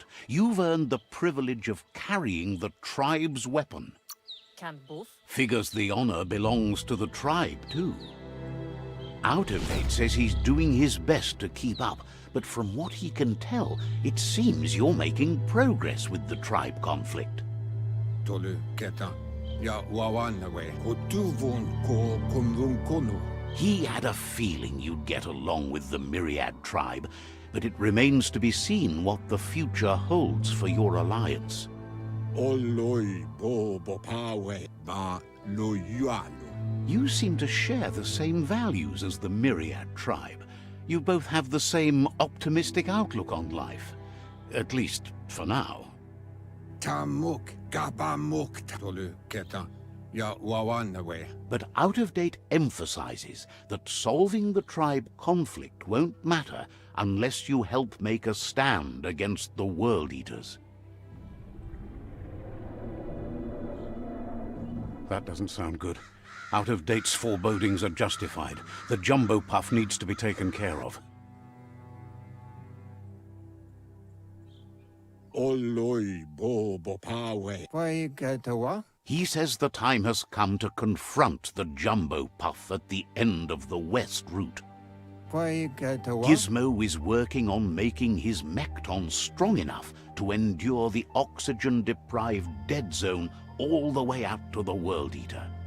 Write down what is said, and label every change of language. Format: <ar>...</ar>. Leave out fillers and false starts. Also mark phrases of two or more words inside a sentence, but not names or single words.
<en>You've earned the privilege of carrying the tribe's weapon. Kan both. Figures the honor belongs to the tribe, too. Out-of-Date says he's doing his best to keep up, but from what he can tell, it seems you're making progress with the tribe conflict. Tolu keta. Ja wawannawe. Ko tuvun ko kumvun kono. He had a feeling you'd get along with the Myriad tribe, but it remains to be seen what the future holds for your alliance. Oloi bo bopawe ba lo yualo. You seem to share the same values as the Myriad tribe. You both have the same optimistic outlook on life. At least, for now. Tamuk gabamuk tolu keta. Ja wawannawe. But Out-of-Date emphasizes that solving the tribe conflict won't matter unless you help make a stand against the World Eaters. That doesn't sound good. Out-of-Date's forebodings are justified. The jumbo puff needs to be taken care of. Oloi bo bopawe. Why getawa? He says the time has come to confront the jumbo puff at the end of the west route. Why getawa? Gizmo is working on making his Mekton strong enough to endure the oxygen-deprived dead zone all the way out to the World Eater.</en>